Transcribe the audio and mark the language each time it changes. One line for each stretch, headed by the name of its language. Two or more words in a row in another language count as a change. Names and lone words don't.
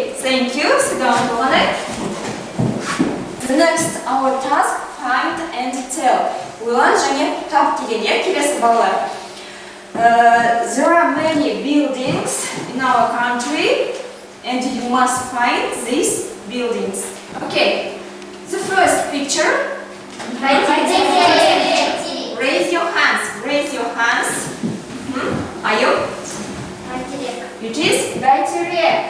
English: thank you. Sit down, Polane. The next our task, find and tell.
Kazakh: Ойлан және тап деген, иә, келесі балалар.
English: There are many buildings in our country and you must find these buildings. Okay, the first picture. Raise your hands. Raise your hands. Are you? It is Байтерек.